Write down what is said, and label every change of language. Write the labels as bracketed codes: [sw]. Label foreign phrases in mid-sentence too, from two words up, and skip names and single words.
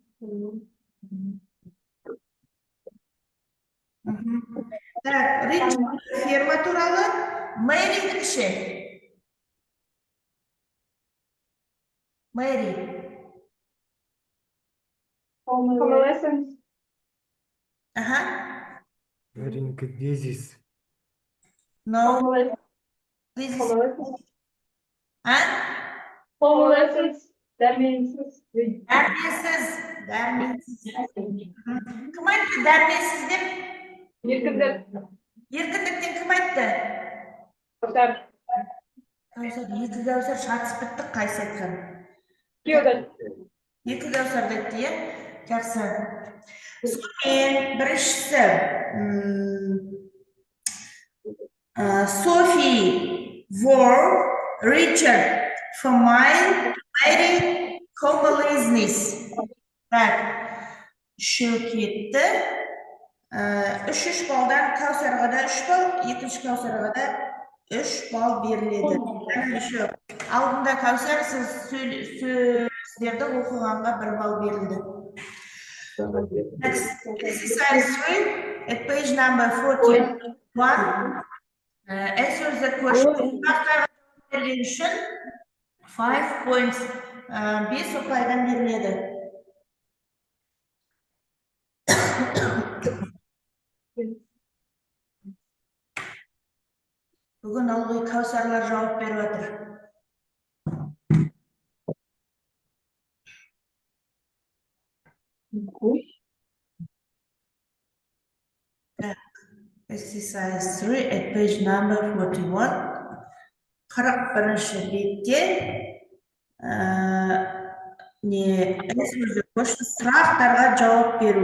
[kk] Так, Рич ферма туралы, Мэридің ше. Мэри. [en] Convalescence. [kk] Ага. [en] Wearing disease. No, Convalescence. this is... Convalescence. [kk] А? [en] Convalescence. That means we. [kk] Дәрменсіз. Кім айтты дәрменсіз деп? Еркіндік. Еркіндіктен кім айтты? Кәусар. Кәусар, екі Кәусар шатысып бітті, қайсы айтқан? Күйеудің. Екі Кәусар айтты, иә? Жақсы. Сонымен біріншісі [en] Sophie wore Richard from mine very convalescence. [kk] Так, үшеу кетті. Үш балдан Кәусарға да 3 бал, екінші Кәусарға да 3 бал беріледі. Үшеу. Алдында Кәусар, сөздерді оқығанға 1 бал берілді. [en] Next, exercise 3 at page number 41. Answer the question. [kk] Сұрақтарға берген үшін 5 points. 5 ұпайдан беріледі. Бүгін ылғи Кәусарлар жауап беріп отыр. [en] Exercise 3 at page number 41. [kk] 41-ші бетте сұрақтарға жауап беру.